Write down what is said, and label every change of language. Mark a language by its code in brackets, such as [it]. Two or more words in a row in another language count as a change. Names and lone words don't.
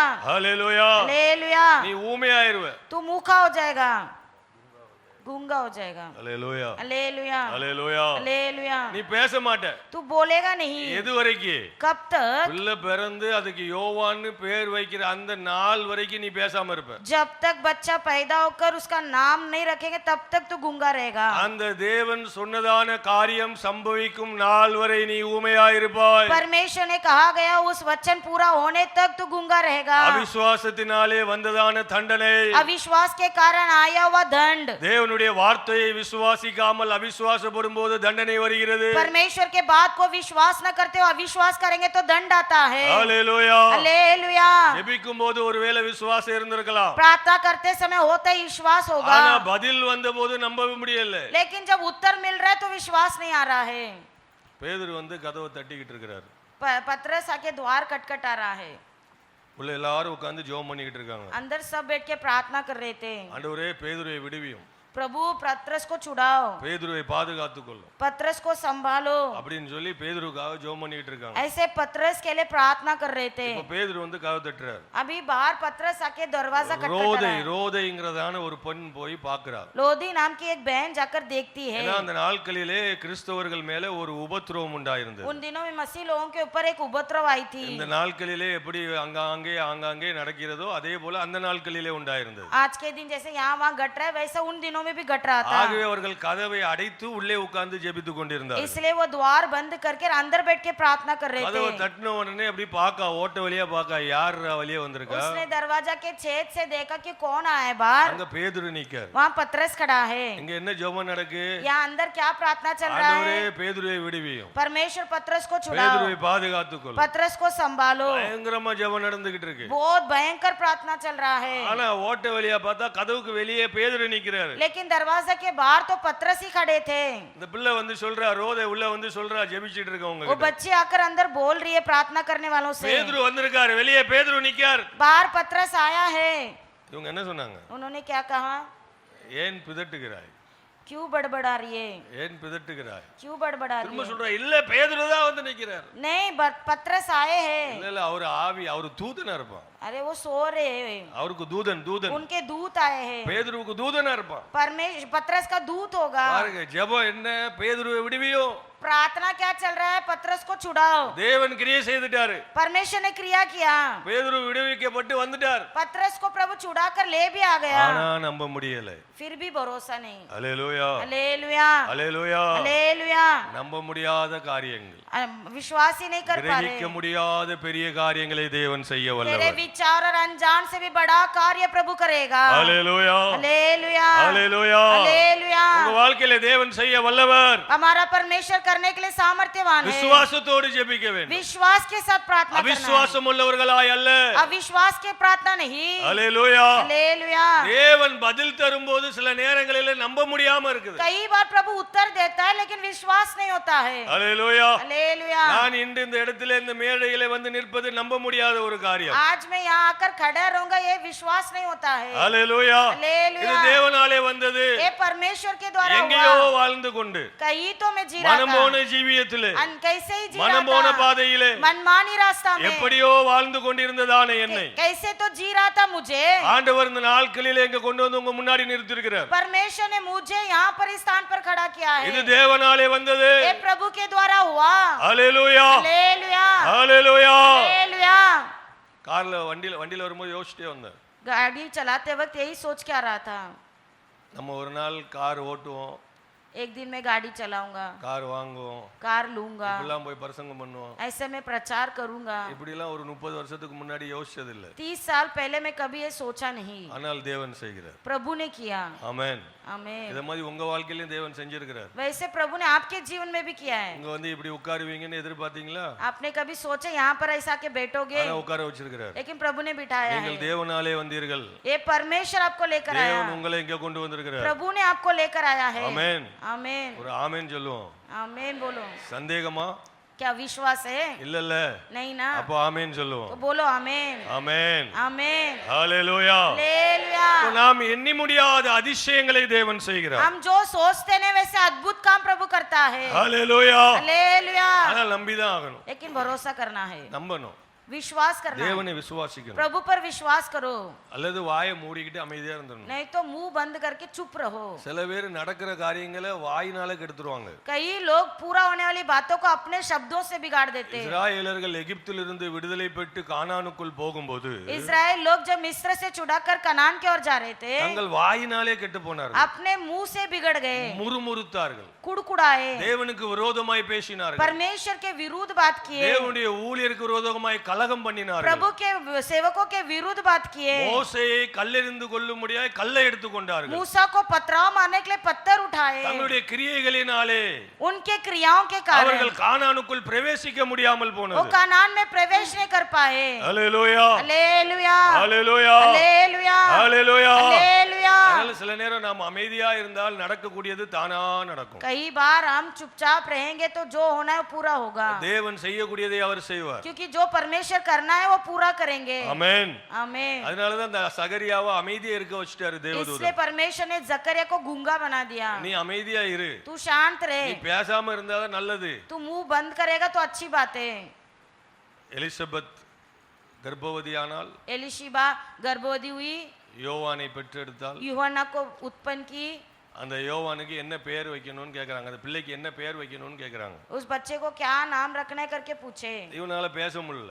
[ta] ஹalleluya. [hi] हालेलुया। [ta] நீ ஊமையா இருவ. [hi] तू मूखा हो जाएगा, गूंगा हो जाएगा। [ta] ஹalleluya. [hi] हालेलुया। [ta] ஹalleluya. [hi] हालेलुया। [ta] நீ பேச மாட்ட. [hi] तू बोलेगा नहीं। [ta] எது வரைக்கும்? [hi] कब तक? [ta] பிள்ளை பிறந்து அதுக்கு யோவான்னு பேர் வைக்கிற அந்த நாள் வரைக்கும் நீ பேசாம இருப்ப. [hi] जब तक बच्चा पैदा होकर उसका नाम नहीं रखेंगे तब तक तू गूंगा रहेगा। [ta] அந்த தேவன் சொன்னதான காரியம் சம்பவிக்கும் நாள் வரை நீ ஊமையா இருப்பாய். [hi] परमेश्वर ने कहा गया उस वचन पूरा होने तक तू गूंगा रहेगा। [ta] அவிசுவாசத்தினாலே வந்ததான தண்டனை, [hi] अविश्वास के कारण आया हुआ दंड, [ta] தேவனுடைய வார்த்தையை விசுவாசிக்காமல் அவிசுவாசப்படும் போது தண்டனை வருகிறது. [hi] परमेश्वर के बात को विश्वास न करते हो अविश्वास करेंगे तो दंड आता है। [ta] ஹalleluya. [hi] हालेलुया। [ta] ஜெபிக்கும் போது ஒருவேளை விசுவாசம் இருந்திருக்கலாம், [hi] प्रार्थना करते समय होता ही विश्वास होगा, [ta] ஆனா பதில் வந்தபோது நம்பவே முடியல. [hi] लेकिन जब उत्तर मिल रहा है तो विश्वास नहीं आ रहा है। [ta] பேதுரு வந்து கதவை தட்டிக்கிட்டு இருக்கிறார். [hi] पतरस आके द्वार खटखटा रहा है। [ta] உள்ள எல்லாரும் உட்கார்ந்து ஜெபம் பண்ணிக்கிட்டு இருக்காங்க. [hi] अंदर सब बैठ के प्रार्थना कर रहे थे। [ta] ஆண்டவரே பேதுருவை விடுவியும், [hi] प्रभु पतरस को छुड़ाओ, [ta] பேதுருவை பாதுகாத்துக்கொள்ளும் [hi] पतरस को संभालो, [ta] அப்படின்னு சொல்லி பேதுருக்காக ஜெபம் பண்ணிக்கிட்டு இருக்காங்க. [hi] ऐसे पतरस के लिए प्रार्थना कर रहे थे। [ta] இப்ப பேதுரு வந்து கதவை தட்டுறாரு. [hi] अभी बाहर पतरस आके दरवाजा खटखटा [ta] ரோதை [hi] रहा है। [ta] ரோதைங்கிறதான ஒரு பெண் போய் பார்க்கிறார். [hi] लोदी नाम की एक बहन जाकर देखती है। [ta] ஏன்னா அந்த நாட்களிலே கிறிஸ்தவர்கள் மேல ஒரு உபத்திரவம் உண்டாயிருந்தது. [hi] उन दिनों में मसीह लोगों के ऊपर एक उपद्रव आई थी। [ta] இந்த நாட்களிலே எப்படி ஆங்காங்கே நடக்கிறதோ அதே போல அந்த நாட்களிலே உண்டாயிருந்தது. [hi] आज के दिन जैसे यहाँ वहाँ घट रहा है वैसा उन दिनों में भी घट रहा था। [ta] ஆகவே அவர்கள் கதவை அடைத்து உள்ளே உட்கார்ந்து ஜெபித்துக் கொண்டிருந்தார்கள். [hi] इसलिए वो द्वार बंद करके अंदर बैठ के प्रार्थना कर रहे [ta] கதவை [hi] थे। [ta] தட்டின உடனே அப்படி பாக்க ஓட்ட வழியா பாக்க யார் வழியா வந்திருக்கா. [hi] उसने दरवाजा के छेद से देखा कि कौन आया है बाहर। [ta] அங்க பேதுரு நிக்கார். [hi] वहाँ पतरस खड़ा है। [ta] இங்க என்ன ஜெபம் நடக்கு? [hi] यहाँ अंदर क्या प्रार्थना चल रहा [ta] ஆண்டவரே [hi] है? [ta] பேதுருவை விடுவியும், [hi] परमेश्वर पतरस को छुड़ाओ, [ta] பேதுருவை பாதுகாத்துக்கொள். [hi] पतरस को संभालो। [ta] பயங்கரமா ஜெபம் நடந்துகிட்டு இருக்கு. [hi] बहुत भयंकर प्रार्थना चल रहा है। [ta] ஆனா ஓட்ட வழியா பார்த்தா கதவுக்கு வெளியே பேதுரு நிக்கிறாரு. [hi] लेकिन दरवाजा के बाहर तो पतरस ही खड़े थे। [ta] இந்த பிள்ளை வந்து சொல்றா, ரோதை உள்ள வந்து சொல்றா, ஜெபிச்சிட்டு இருக்கவங்க [hi] वो [ta] கிட்ட. [hi] बच्चे आकर अंदर बोल रही है प्रार्थना करने वालों से। [ta] பேதுரு வந்திருக்காரு, வெளியே பேதுரு நிக்கார். [hi] बाहर पतरस आया है। [ta] இவங்க என்ன சொன்னாங்க? [hi] उन्होंने क्या कहा? [ta] ஏன் பிதட்டுகிறாய்? [hi] क्यों बड़बड़ा रही है? [ta] ஏன் பிதட்டுகிறாய்? [hi] क्यों बड़बड़ा रही [ta] திரும்ப [hi] है? [ta] சொல்றா, இல்ல பேதுரு தான் வந்து நிக்கிறார். [hi] नहीं पतरस आए हैं। [ta] இல்ல இல்ல அவர் ஆவி, அவர் தூதனா இருப்பான். [hi] अरे वो सो रहे हैं, [ta] அவருக்கு தூதன் [hi] उनके दूत आए हैं। [ta] பேதுருவுக்கு தூதனா இருப்பான். [hi] परमेश्वर पतरस का दूत होगा। [ta] பாருங்க ஜெபம் என்ன, பேதுருவை விடுவியோ. [hi] प्रार्थना क्या चल रहा है? पतरस को छुड़ाओ। [ta] தேவன் கிரியை செய்துட்டாரு. [hi] परमेश्वर ने क्रिया किया, [ta] பேதுரு விடுவிக்கப்பட்டு வந்துட்டார். [hi] पतरस को प्रभु छुड़ा कर ले भी आ गया। [ta] ஆனா நம்ப முடியல. [hi] फिर भी भरोसा नहीं। [ta] அல்லேலூயா, [hi] हालेलुया, [ta] அல்லேலூயா. [hi] हालेलुया। [ta] நம்ப முடியாத காரியங்கள், [hi] विश्वास ही नहीं कर पा [ta] கிரகிக்க [hi] रहे। [ta] முடியாத பெரிய காரியங்களை தேவன் செய்ய [hi] तेरे [ta] வல்லவர். [hi] विचार और अनजान से भी बड़ा कार्य प्रभु करेगा। [ta] அல்லேலூயா, [hi] हालेलुया, [ta] அல்லேலூயா. [hi] हालेलुया। [ta] உங்க வாழ்க்கையில தேவன் செய்ய வல்லவர். [hi] हमारा परमेश्वर करने के लिए सामर्थ्यवान है। [ta] விசுவாசத்தோடு ஜெபிக்க வேண்டும். [hi] विश्वास के साथ प्रार्थना करना है। [ta] அவிசுவாசம் உள்ளவர்களாய் அல்ல. [hi] अविश्वास के प्रार्थना नहीं। [ta] அல்லேலூயா. [hi] हालेलुया। [ta] தேவன் பதில் தரும்போது சில நேரங்களில நம்ப முடியாம இருக்குது. [hi] कई बार प्रभु उत्तर देता है लेकिन विश्वास नहीं होता है। [ta] அல்லேலூயா. [hi] हालेलुया। [ta] நான் இன்று இந்த இடத்துல இந்த மேடையில வந்து நிற்பது நம்ப முடியாத ஒரு காரியம். [hi] आज मैं यहाँ आकर खड़ा रहूंगा ये विश्वास नहीं होता है। [ta] அல்லேலூயா. [hi] हालेलुया। [ta] இது தேவனாலே வந்தது. [hi] ये परमेश्वर के द्वारा [ta] எங்கேயோ [hi] हुआ। [ta] வாழ்ந்து கொண்டு [hi] कहीं तो मैं जी रहा [ta] மனம் போன [hi] था, [ta] ஜீவியத்திலே, [hi] कैसे ही जी [ta] மனம் போன [hi] रहा था, [ta] பாதையிலே [hi] मनमानी रास्ता में [ta] எப்படியோ வாழ்ந்து கொண்டிருந்ததான என்னை [hi] कैसे तो जी रहा था मुझे। [ta] ஆண்டவர் இந்த நாட்களிலே இங்க கொண்டு வந்து உங்க முன்னாடி நிறுத்தி இருக்கிறார். [hi] परमेश्वर ने मुझे यहाँ पर इस स्थान पर खड़ा किया है। [ta] இது தேவனாலே வந்தது. [hi] ये प्रभु के द्वारा हुआ। [ta] அல்லேலூயா, [hi] हालेलुया, [ta] அல்லேலூயா. [hi] हालेलुया। [ta] கார்ல வண்டியில வரும்போது யோசிச்சிட்டே வந்தேன். [hi] गाड़ी चलाते वक्त यही सोच के आ रहा था। [ta] நம்ம ஒரு நாள் கார் ஓட்டுவோம், [hi] एक दिन मैं गाड़ी चलाऊंगा, [ta] கார் வாங்குவோம், [hi] कार लूंगा, [ta] இப்படிலாம் போய் பிரசங்கம் பண்ணுவோம். [hi] ऐसे मैं प्रचार करूंगा। [ta] இப்படிலாம் ஒரு 30 வருஷத்துக்கு முன்னாடி யோசிச்சது இல்ல. [hi] 30 साल पहले मैं कभी ये सोचा नहीं, [ta] ஆனால் தேவன் செய்கிறார். [hi] प्रभु ने किया। [ta] ஆமென். [hi] आमीन। [ta] இத மாதிரி உங்க வாழ்க்கையிலயும் தேவன் செஞ்சிருக்கிறார். [hi] वैसे प्रभु ने आपके जीवन में भी किया है। [ta] இங்க வந்து இப்படி உட்காருவீங்கன்னு எதிர்பார்த்தீங்களா? [hi] आपने कभी सोचा यहाँ पर ऐसा के बैठोगे, [ta] ஆனா உட்கார வச்சிருக்கிறார். [hi] लेकिन प्रभु ने बिठाया है। [ta] நீங்கள் தேவனாலே வந்தீர்கள். [hi] ये परमेश्वर आपको लेकर आया, [ta] தேவன் உங்களை இங்க கொண்டு வந்திருக்கிறார். [hi] प्रभु ने आपको लेकर आया है। [ta] ஆமென். [hi] आमीन। [ta] ஒரு ஆமென் சொல்லுவோம். [hi] आमीन बोलो। [ta] சந்தேகமா? [hi] क्या विश्वास है? [ta] இல்ல இல்ல. [hi] नहीं ना? [ta] அப்ப ஆமென் சொல்லுவோம். [hi] तो बोलो आमीन। [ta] ஆமென். [hi] आमीन। [ta] ஹalleluya. [hi] हालेलुया। [ta] நாம் எண்ணி முடியாத அதிசயங்களை தேவன் செய்கிறார். [hi] हम जो सोचते हैं वैसे अद्भुत काम प्रभु करता है। [ta] ஹalleluya. [hi] हालेलुया। [ta] ஆனா நம்பிதான் ஆகணும். [hi] लेकिन भरोसा करना है, [ta] நம்பணும். [hi] विश्वास करना है। [ta] தேவனை விசுவாசிக்கணும். [hi] प्रभु पर विश्वास करो, [ta] அல்லது வாயை மூடிக்கிட்டு அமைதியா இருந்துடணும். [hi] नहीं तो मुंह बंद करके चुप रहो। [ta] சில பேர் நடக்கிற காரியங்களை வாயினால கெடுத்துருவாங்க. [hi] कई लोग पूरा होने वाली बातों को अपने शब्दों से बिगाड़ देते हैं। [ta] இஸ்ராயேலர்கள் எகிப்திலிருந்து விடுதலை பெற்று கானானுக்குள் போகும்போது [hi] इस्राएल लोग जब मिस्र से छुड़ाकर कनान की ओर जा रहे थे, [ta] தங்கள் வாயினாலே கெட்டு போனார்கள். [hi] अपने मुंह से बिगड़ गए, [ta] முறுமுறுத்தார்கள். [hi] कुड़कुड़ाए, [ta] தேவனுக்கு விரோதமாய் பேசினார்கள். [hi] परमेश्वर के विरुद्ध बात किए, [ta] தேவனுடைய ஊழியருக்கு விரோதமாய் கலகம் பண்ணினார்கள். [hi] प्रभु के सेवकों के विरुद्ध बात किए। [ta] மோசேயை கல்லெறிந்து கொல்லும்படியாய் கல்லை எடுத்து கொண்டார்கள். [hi] मूसा को पथराव मारने के लिए पत्थर उठाए। [ta] தங்களுடைய கிரியைகளினாலே [hi] उनके क्रियाओं के कारण [ta] அவர்கள் கானானுக்குள் பிரவேசிக்க முடியாமல் [hi] वो [ta] போனது. [hi] कनान में प्रवेश नहीं कर पाए। [ta] ஹalleluya. [hi] हालेलुया। [ta] ஹalleluya. [hi] हालेलुया। [ta] ஹalleluya. [hi] हालेलुया। [ta] அதனால சில நேரம் நாம் அமைதியா இருந்தால் நடக்கக்கூடியது தானா நடக்கும். [hi] कई बार हम चुपचाप रहेंगे तो जो होना है वो पूरा होगा, [ta] தேவன் செய்யக்கூடியதை அவர் செய்வார். [hi] क्योंकि जो परमेश्वर करना है वो पूरा करेंगे। [ta] ஆமென். [hi] आमीन। [ta] அதனால தான் அந்த சகரியாவை அமைதியா இருக்க வச்சிட்டாரு [hi] इसलिए [ta] தேவதூதன். [hi] परमेश्वर ने जकरिया को गूंगा बना दिया। [ta] நீ அமைதியா இரு. [hi] तू शांत [ta] நீ [hi] रहे, [ta] பேசாம இருந்தாதான் நல்லது. [hi] तू मुंह बंद करेगा तो अच्छी बात है। [ta] எலிசபெத் கர்ப்பவதியானால், [hi] एलिशिबा गर्भवती हुई, [ta] யோவானை பெற்றெடுத்தால், [hi] यूहन्ना को उत्पन्न की। [ta] அந்த யோவானுக்கு என்ன பெயர் வைக்கணும்னு கேக்குறாங்க. அந்த பிள்ளைக்கு என்ன பெயர் வைக்கணும்னு கேக்குறாங்க. [hi] उस बच्चे को क्या नाम रखना है करके पूछे। [ta] இவனால பேச முடியல.